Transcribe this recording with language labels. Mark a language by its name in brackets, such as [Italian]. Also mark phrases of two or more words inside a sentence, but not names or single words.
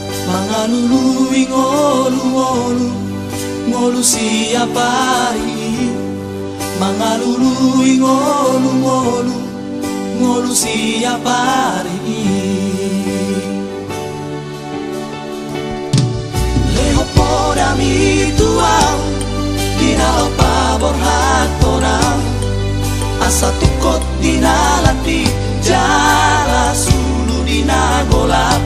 [Batak Toba] Mangalului ngolu-ngolu, ngolu [Indonesian] siapa ini? [Batak Toba] Mangalului ngolu-ngolu, ngolu [Indonesian] siapa ini? [Batak Toba] Leho poda mi tuau, dinalo pabor hatonau, asa tukot dinalati, jala sulu dinagolap.